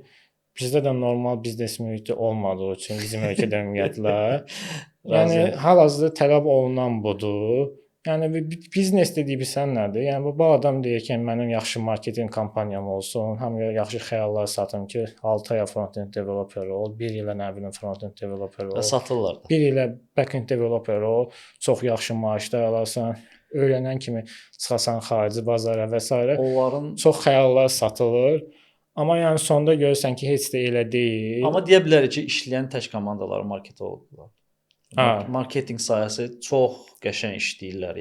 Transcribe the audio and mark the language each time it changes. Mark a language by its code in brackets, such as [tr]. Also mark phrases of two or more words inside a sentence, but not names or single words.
[az] Bizdə də normal biznes mühiti olmadığı üçün bizim ölkədə ümumiyyətlə yəni hal-hazırda tələb olunan budur. Yəni biznes dediyi bilsən nədir? Yəni bu adam deyir ki, mənim yaxşı marketinq kampaniyam olsun, həm yaxşı xəyallar satım ki, 6 aya [en] front-end developer [az] ol, 1 ilə nə bilim [en] front-end developer [az] ol. Satırlar da. 1 ilə [en] back-end developer [az] ol, çox yaxşı maaşlar alarsan, öyrənən kimi çıxasan xarici bazara və s. Onların çox xəyallar satılır. Amma yəni sonda görürsən ki, heç də elə deyil. Amma deyə bilərik ki, işləyən tək komandalar marketoloqlar. Marketinq sahəsi çox qəşəng işləyirlər.